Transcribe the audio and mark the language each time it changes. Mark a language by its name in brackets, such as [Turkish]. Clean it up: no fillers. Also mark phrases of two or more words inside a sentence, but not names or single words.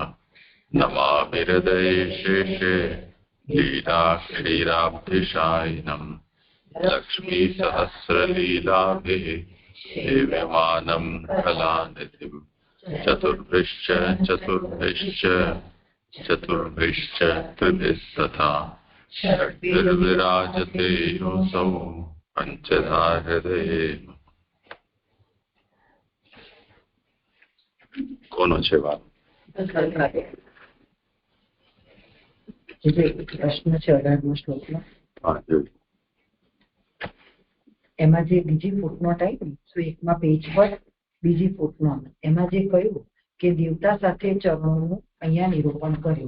[Sanskrit] नमामि हृदये शेषे लीलाक्षीराब्धिशायिनम् लक्ष्मीसहस्रलीलाभिः सेव्यमानं कलानिधिम्। चतुर्भिश्च त्रिभिः तथा षड्भिर्विराजते योऽसौ पञ्चधा हृदये। [Gujarati] કોનો છે વાત? પ્રશ્ન છે 18મો શ્લોકનો. એમાં જે બીજી ફૂટનોટ આવી 101માં પેજ પર બીજી ફૂટનોટ, એમાં જે કહ્યું કે દેવતા સાથે ચરણોનું અહીંયા નિરૂપણ કર્યું.